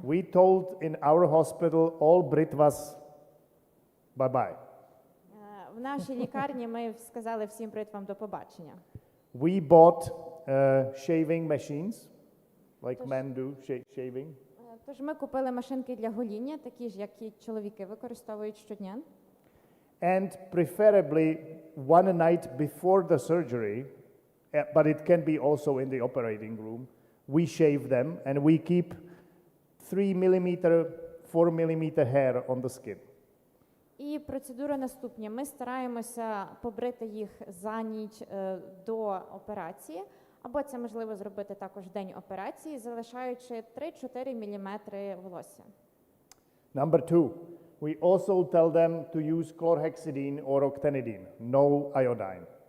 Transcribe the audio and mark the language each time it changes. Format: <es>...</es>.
<en>We told in our hospital all britvas bye-bye.</en> <uk>В нашій лікарні ми сказали всім бритвам до побачення.</uk> <en>We bought shaving machines, like men do, shaving.</en> <uk>Тож ми купили машинки для гоління, такі ж, які чоловіки використовують щодня.</uk> <en>And preferably one night before the surgery, but it can be also in the operating room, we shave them and we keep 3 millimeter, 4 millimeter hair on the skin.</en> <uk>І процедура наступна. Ми стараємося побрити їх за ніч до операції, або це можливо зробити також день операції, залишаючи 3-4 міліметри волосся.</uk> <en>Number 2, we also tell them to use chlorhexidine or octanidine, no iodine.</en>